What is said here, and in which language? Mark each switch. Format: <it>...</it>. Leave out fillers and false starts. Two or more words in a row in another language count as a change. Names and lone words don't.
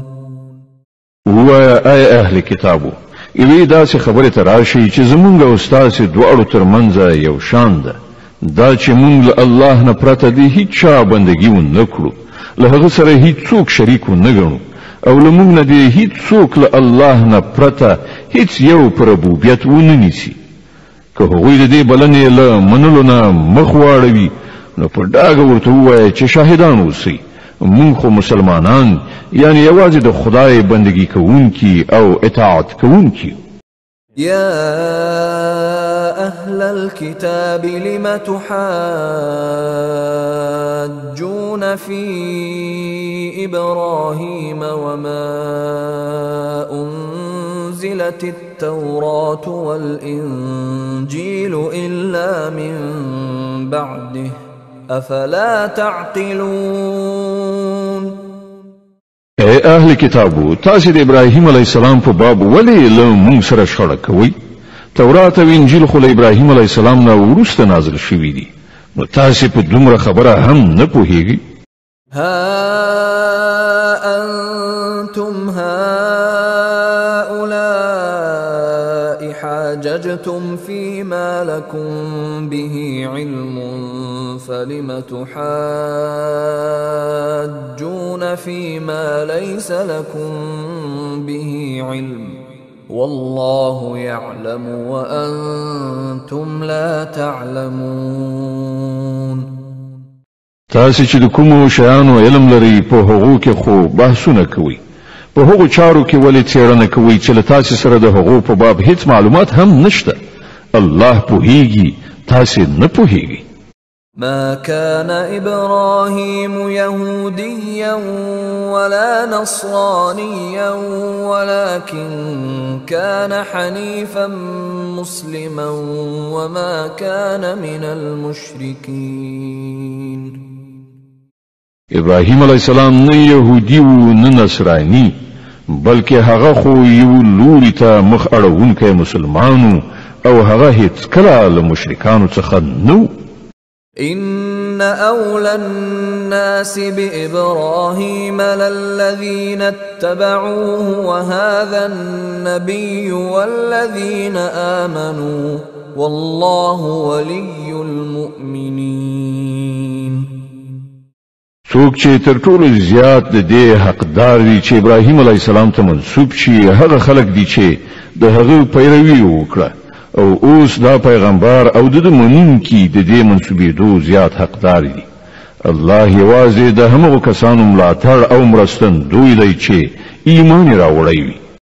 <ar>وأي أهل كتابه</ar> <ps>یوې داسې خبرې ته راشي چې زمونږ او ستاسې دواړو ترمنځ یو شان ده دا چې مونږ له الله نه پرته د هیڅ چا بندګي ونه کړو له هغه سره هیڅوک شریک ونه ګڼو او له مونږ نه د هیڅوک له الله نه پرته هیڅ یو په ربوبیت ونه نیسي. که هغوی د دې بلنې له منلو نه مخ واړوي نو په ډاګه ورته ووایه چې شاهدان اوسئ مونږ خو مسلمانان یعنی یوازې د خدای بندگی کوونکي او اطاعت کوونکي.</ps> <ar>يا أهل الكتاب لم تحاجون في إبراهيم وما أنزلت التوراة والإنجيل إلا من بعده أفلا تعقلون.</ar> <ps>اے اهل کتابو تاسو د ابراهیم</ps> <ar>علی السلام</ar> <ps>په باب ولې له موږ سره شخړه کوئ؟ تورات او انجیل خو له ابراهیم</ps> <ar>علی السلام</ar> <ps>نه وروسته نازل شوي دي نو تاسو په دومره خبره هم نه پوهیږئ.</ps> <ar>ها انتم هؤلاء حاججتم فيما لكم به علم فلم تحاجون فيما ليس لكم به علم والله يعلم وأنتم لا تعلمون.</ar> <ps>تاسو چې د کومو شیانو علم لري په هغو کې خو بحثونه کوي په هغو چارو کې ولې څېړنه کوي چې له تاسو سره د هغو په باب هیڅ معلومات هم نشته. الله پوهیږي تاسو نه پوهیږئ.</ps> <ar>ما كان إبراهيم يهوديا ولا نصرانيا ولكن كان حنيفا مسلما وما كان من المشركين.</ar> <ps>ابراهیم</ps> <ar>علیہ السلام</ar> <ps>نه يهودي و نه نصراني بلکې هغه خو یو لوري ته مخ اړوونکی مسلمانو او هغه هیڅ کله له مشرکانو څخه نو.</ps> <ar>إن أولى الناس بإبراهيم للذين اتبعوه وهذا النبي والذين آمنوا والله ولي المؤمنين.</ar> <ps>څوک چې تر ټولو زیات د دې حقدار دي چې ابراهیم</ps> <ar>علیه السلام</ar> <ps>ته منسوب شي هغه خلک دي چې د هغه پیروي وکړه او اوس دا پیغمبر او د منونکي د دې منسوبېدو زیات حقدار دي. الله یوازې د همغو کسانو ملاتړ او مرستندوی دی چې ایمان راوړی وي.</ps>